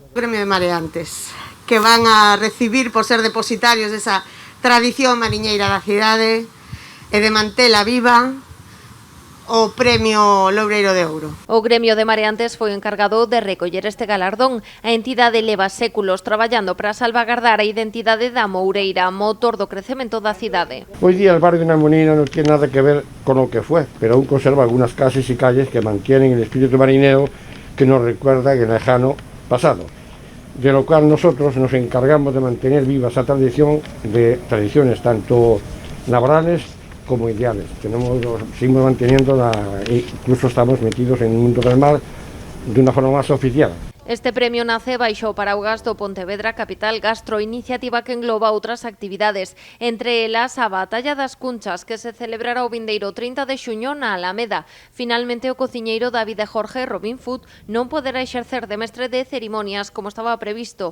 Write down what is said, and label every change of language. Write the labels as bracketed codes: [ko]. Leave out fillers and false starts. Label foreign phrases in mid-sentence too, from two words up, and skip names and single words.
[gl] O Gremio de Mareantes, que van a recibir por ser depositarios desa tradición mariñeira da cidade e de mantela viva o Premio Loureiro de Ouro. O Gremio de Mareantes foi o encargado de recoller este galardón. A entidade leva séculos traballando para salvagardar a identidade da Moureira, motor do crecemento da cidade. [es] Hoy día el barrio de Namunino no tiene nada que ver con lo que fue, pero aún conserva algunas casas y calles que mantienen el espíritu marinero que nos recuerda el lejano pasado, de lo cual nosotros nos encargamos de mantener viva esa tradición de tradiciones tanto laborales como ideales. Seguimos manteniendo incluso estamos metidos en el mundo del mar de una forma más oficial. [gl] Este premio nace baixo o paraugas do Pontevedra Capital Gastro, iniciativa que engloba outras actividades, entre elas a Batalla das Cunchas, que se celebrará o vindeiro 30 de xuño na Alameda. Finalmente, o cociñeiro David e Jorge Robin Food non poderá exercer de mestre de cerimonias como estaba previsto.